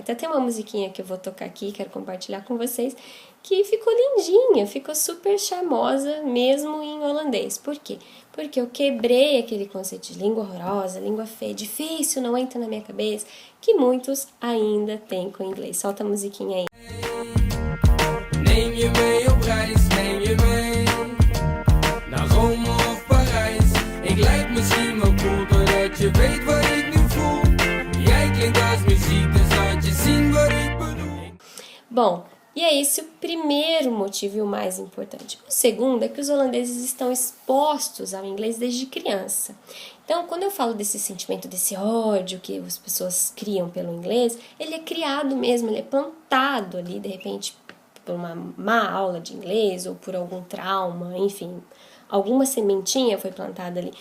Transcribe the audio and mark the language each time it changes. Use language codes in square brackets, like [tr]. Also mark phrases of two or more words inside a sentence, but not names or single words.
[pt] Então tem uma musiquinha que eu vou tocar aqui, quero compartilhar com vocês, que ficou lindinha, ficou super charmosa mesmo em holandês. Por quê? Porque eu quebrei aquele conceito de língua horrorosa, língua feia, difícil, não entra na minha cabeça, que muitos ainda têm com o inglês. Solta a musiquinha aí. [nl] Neem je mee op reis, neem je mee naar Rome of Parijs. Ik lijk misschien wel cool, doordat je weet wat ik nu voel. Jij klinkt als muziek, dus laat je zien wat ik bedoel. [pt] Bom, e é esse o primeiro motivo e o mais importante. O segundo é que os holandeses estão expostos ao inglês desde criança. Então, quando eu falo desse sentimento, desse ódio que as pessoas criam pelo inglês, ele é criado mesmo, ele é plantado ali, de repente, por uma má aula de inglês ou por algum trauma, enfim, alguma sementinha foi plantada ali.